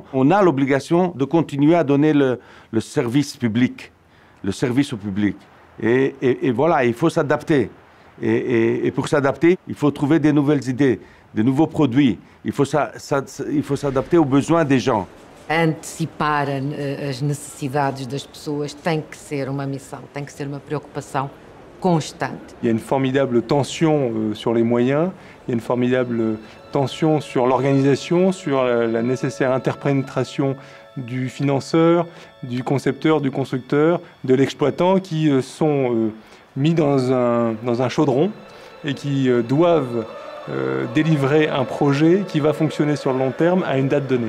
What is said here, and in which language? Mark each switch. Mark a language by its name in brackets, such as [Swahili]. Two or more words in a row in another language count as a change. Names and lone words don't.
[French] On a l'obligation de continuer à donner le service public, le service au public. Et voilà, il faut s'adapter. Et pour s'adapter, il faut trouver des nouvelles idées, de nouveaux produits. Il faut s'adapter aux besoins des gens. [Portuguese] Antecipar as necessidades das pessoas tem que ser uma missão, tem que ser uma preocupação constante. [French] Il y a une formidable tension sur les moyens, il y a une formidable tension sur l'organisation, sur la nécessaire interpénétration du financeur, du concepteur, du constructeur, de l'exploitant qui sont mis dans un chaudron et qui doivent délivrer un projet qui va fonctionner sur le long terme à une date donnée.